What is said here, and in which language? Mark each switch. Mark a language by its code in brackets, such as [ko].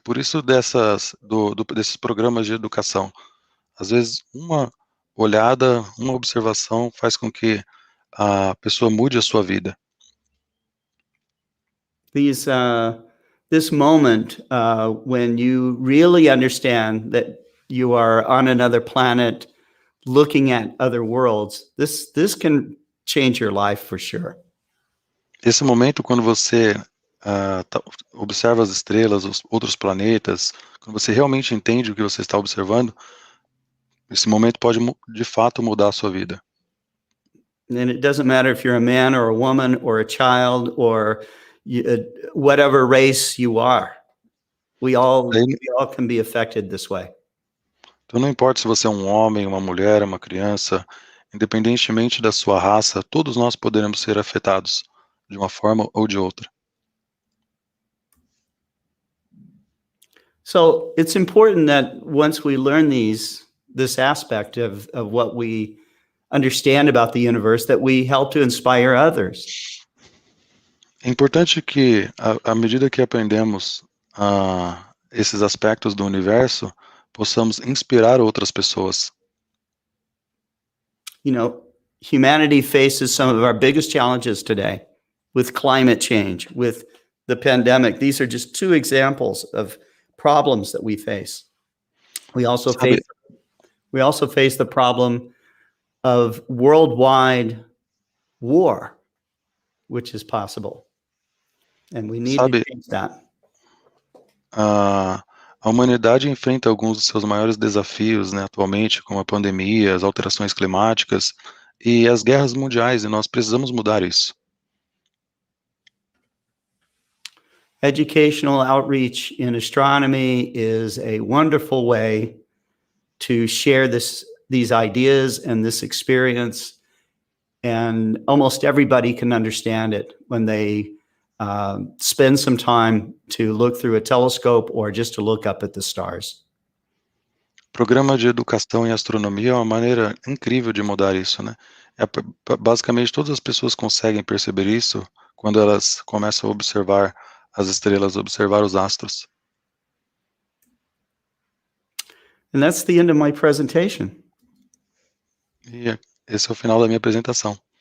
[pt] Por isso desses programas de educação. Às vezes uma olhada, uma observação faz com que a pessoa mude a sua vida. [en] This moment when you really understand that you are on another planet, looking at other worlds, this can change your life for sure. [pt] Esse momento, quando você observa as estrelas, os outros planetas, quando você realmente entende o que você está observando, esse momento pode de fato mudar a sua vida. [en] And it doesn't matter if you're a man or a woman or a child or whatever race you are. We all can be affected this way. [pt] Então não importa se você é um homem, uma mulher, uma criança, independentemente da sua raça, todos nós poderemos ser afetados de uma forma ou de outra. [en] So it's important that once we learn this aspect of what we understand about the universe, that we help to inspire others. [pt] É importante que, à medida que aprendemos esses aspectos do universo, possamos inspirar outras pessoas. [en] You know, humanity faces some of our biggest challenges today with climate change, with the pandemic. These are just two examples of problems that we face. We also face the problem of worldwide war, which is possible. And we need to change that. [pt] A humanidade enfrenta alguns dos seus maiores desafios, né, atualmente, como a pandemia, as alterações climáticas e as guerras mundiais, e nós precisamos mudar isso. [en] Educational outreach in astronomy is a wonderful way to share these ideas and this experience, and almost everybody can understand it when they spend some time to look through a telescope or just to look up at the stars. [pt] Programa de educação em astronomia é uma maneira incrível de mudar isso, né? Basicamente, todas as pessoas conseguem perceber isso quando elas começam a observar as estrelas, observar os astros. [en] And that's the end of my presentation. [pt] E esse é o final da minha apresentação.